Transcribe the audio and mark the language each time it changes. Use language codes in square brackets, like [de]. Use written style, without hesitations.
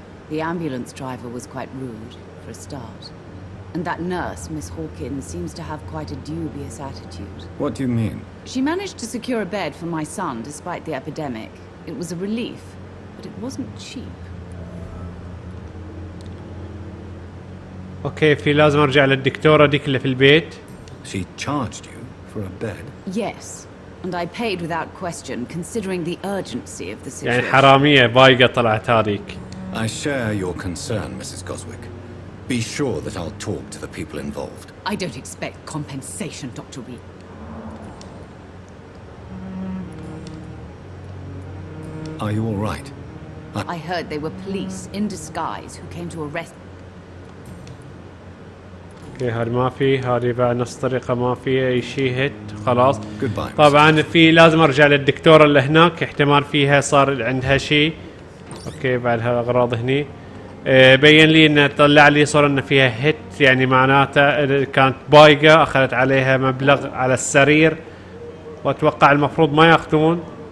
[en] The ambulance driver was quite rude, for a start. And that nurse, Miss Hawkins, seems to have quite a dubious attitude. What do you mean? She managed to secure a bed for my son despite the epidemic. It was a relief, but it wasn't cheap. [ar] اوكي في لازم ارجع للدكتورة ديك اللي في البيت. [en] She charged you for a bed? Yes, and I paid without question, considering the urgency of the situation. [ar] يعني حرامية بايقة طلعت هذيك. [en] I share your concern, Mrs. Goswick. Be sure that I'll talk to the people involved. I don't expect compensation, Dr. Reed. Are you all right? I heard they were police in disguise who came to arrest. [ar] اوكي هذا ما في هذه بعد نفس الطريقة ما في اي شيء هيت خلاص. [en] Goodbye. [ar] طبعا في لازم ارجع للدكتورة اللي هناك احتمال فيها صار عندها شيء. اوكي بعد هالاغراض هني بين لي انه طلع لي صار انه فيها هيت يعني معناته كانت بايقة اخذت عليها مبلغ على السرير واتوقع المفروض ما ياخذون.